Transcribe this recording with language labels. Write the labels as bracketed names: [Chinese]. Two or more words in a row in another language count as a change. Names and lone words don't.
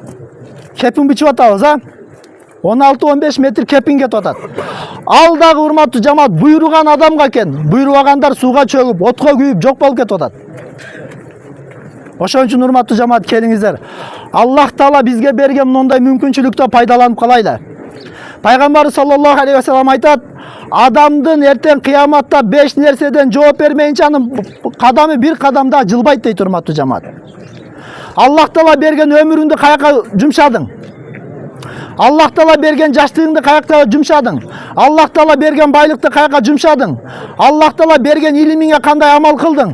[Kyrgyz] Кепин бичип атабыз, а? 16-15 метр кепин кетип атат. Ал дагы урматтуу жамаат буйруган адамга экен. Буйрубагандар сууга чөгүп, отко күйүп жок болуп кетип атат. Ошон үчүн урматтуу жамаат, келиңиздер. Аллах Таала бизге берген мындай мүмкүнчүлүктө пайдаланып калайлы. Пайгамбар [Arabic] صلى الله عليه وسلم [Kyrgyz] айтат, адамдын эртең кыяматта 5 нерседен жооп бермейинче анын кадамы бир кадамда жылбайт дейт урматтуу жамаат. Аллах Таала берген өмүрүңдү каяка жумшадың? Аллах Таала берген жаштыгыңды каяка жумшадың? Аллах Таала берген байлыкты каяка жумшадың? Аллах Таала берген илимиңе кандай амал кылдың?